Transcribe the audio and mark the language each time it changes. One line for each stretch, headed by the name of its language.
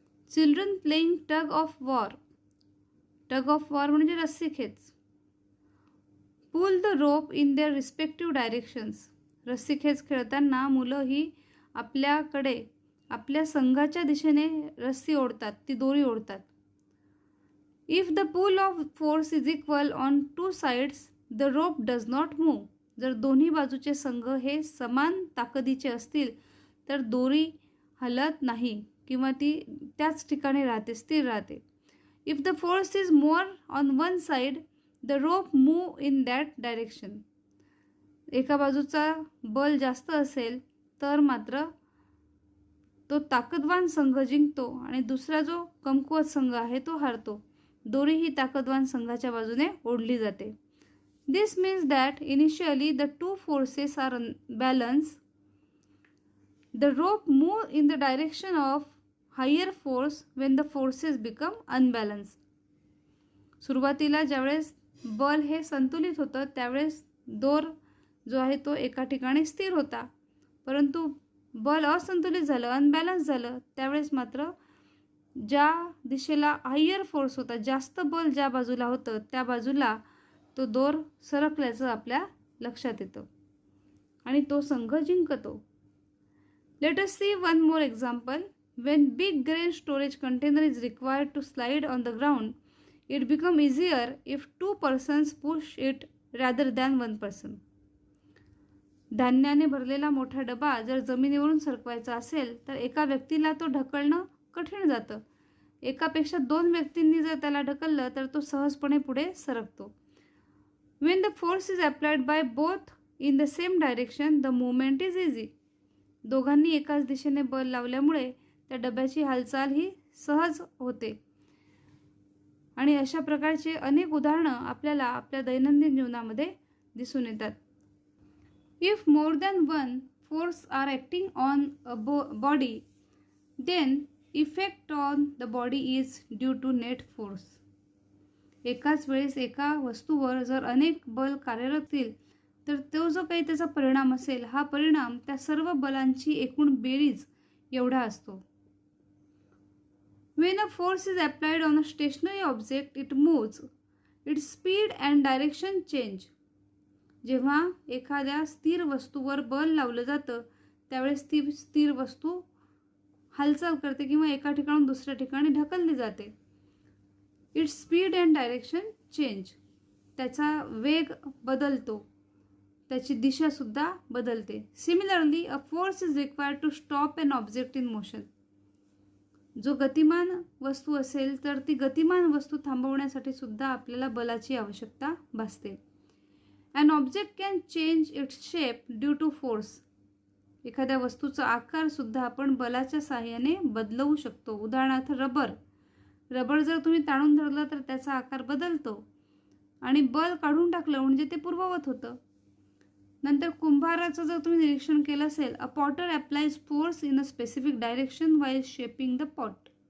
English: Children playing tug of war. Tug of war
Marathi: म्हणजे रस्सीखेच.
English: Pull the rope in their respective directions.
Marathi: रस्सीखेच खेळताना मुलं ही आपल्याकडे आपल्या संघाच्या दिशेने रस्सी ओढतात, ती दोरी ओढतात.
English: If the pull of force is equal on two sides, the rope does not move.
Marathi: जर दोन्ही बाजूचे संघ हे समान ताकदीचे असतील तर दोरी हलत नाही किंवा ती त्याच ठिकाणी राहते, स्थिर राहते.
English: If the force is more on one side, the rope move in that direction.
Marathi: एका बाजूचा बल जास्त असेल तर मात्र तो ताकदवान संघ जिंकतो आणि दुसरा जो कमकुवत संघ आहे तो हारतो. दोरी ही ताकदवान संघाच्या बाजूने ओढली जाते.
English: This means that initially the two forces are balance. The rope move in the direction of higher force when the forces become unbalance.
Marathi: सुरुवातीला ज्यावेळेस बल हे संतुलित होतं त्यावेळेस दोर जो आहे तो एका ठिकाणी स्थिर होता, परंतु बल असंतुलित झालं, अनबॅलन्स झालं, त्यावेळेस मात्र ज्या दिशेला हायर फोर्स होता, जास्त बल ज्या बाजूला होतं त्या बाजूला तो दोर सरकल्याचं आपल्या लक्षात येतं आणि तो संघ जिंकतो.
English: Let us see one more example. When big grain storage container is required to slide on the ground, it becomes easier if two persons push it rather than one person.
Marathi: धान्याने भरलेला मोठा डबा जर जमिनीवरून सरकवायचा असेल तर एका व्यक्तीला तो ढकलणं कठीण जातं. एकापेक्षा दोन व्यक्तींनी जर त्याला ढकललं तर तो सहजपणे पुढे सरकतो.
English: When the force is applied by both in the same direction, the movement is easy.
Marathi: दोघांनी एकाच दिशेने बल लावल्यामुळे त्या डब्याची हालचाल ही सहज होते. आणि अशा प्रकारचे अनेक उदाहरणं आपल्याला आपल्या दैनंदिन जीवनामध्ये दिसून येतात.
English: If more than one force are acting on a body, then effect on the body is due to net force.
Marathi: एकाच वेळेस एका वस्तूवर जर अनेक बल कार्यरत असतील तर तो जो काही त्याचा परिणाम असेल हा परिणाम त्या सर्व बलांची एकूण बेरीज एवढा असतो.
English: When a force is applied on a stationary object, it moves. Its speed and direction change.
Marathi: जेव्हा एखाद्या स्थिर वस्तूवर बल लावलं जातं त्यावेळेस ती स्थिर वस्तू हालचाल करते किंवा एका ठिकाणून दुसऱ्या ठिकाणी ढकलली जाते.
English: Its speed and direction change.
Marathi: त्याचा वेग बदलतो, त्याची दिशासुद्धा बदलते.
English: Similarly a force is required to stop an object in motion.
Marathi: जो गतिमान वस्तू असेल तर ती गतिमान वस्तू थांबवण्यासाठी सुद्धा आपल्याला बलाची आवश्यकता भासते.
English: An object can change its shape due to force.
Marathi: एखाद्या वस्तूचा आकार सुद्धा आपण बलाच्या साहाय्याने बदलवू शकतो. उदाहरणार्थ रबर जर तुम्ही ताणून धरलं तर त्याचा आकार बदलतो आणि बल काढून टाकलं म्हणजे ते पूर्ववत होतं. नंतर कुंभाराचं जर तुम्ही निरीक्षण केलं असेल,
English: A potter applies force in a specific direction while shaping the pot.